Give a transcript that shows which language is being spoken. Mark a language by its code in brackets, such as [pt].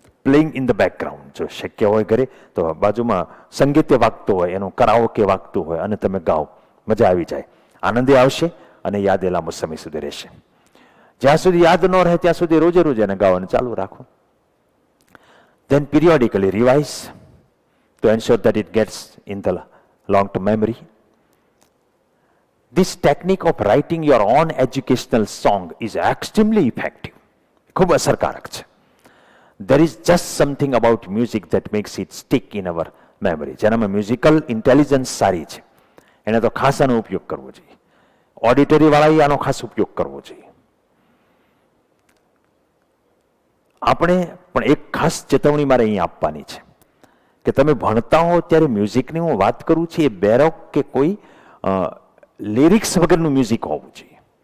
[en] Playing in the background. [gu] જો શક્ય હોય ઘરે તો બાજુમાં સંગીત વાગતું હોય, એનું કરાઓકે વાગતું હોય અને તમે ગાઓ, મજા આવી જાય, આનંદે આવશે અને યાદ એ લાંબો સમય સુધી રહેશે. જ્યાં સુધી યાદ ન રહે ત્યાં સુધી રોજે રોજ એને ગાવાનું ચાલુ રાખો. [en] Then periodically revise to ensure that it gets in the long-term memory. This technique of writing your own educational song is extremely effective. [gu] ખૂબ અસરકારક છે. [en] There is just something about music that makes it stick in our memory. [gu] જેનામાં musical intelligence સારી છે, એને તો ખાસ આનો ઉપયોગ કરવો જોઈએ. ઓડિટરી વાળાએ આનો ખાસ ઉપયોગ કરવો જોઈએ. આપણે પણ એક ખાસ ચેતવણી મારે અહીં આપવાની છે કે તમે ભણતા હો ત્યારે મ્યુઝિકની હું વાત કરું છું, એ બેરોક કે કોઈ લિરિક્સ વગરનું મ્યુઝિક હોવું જોઈએ.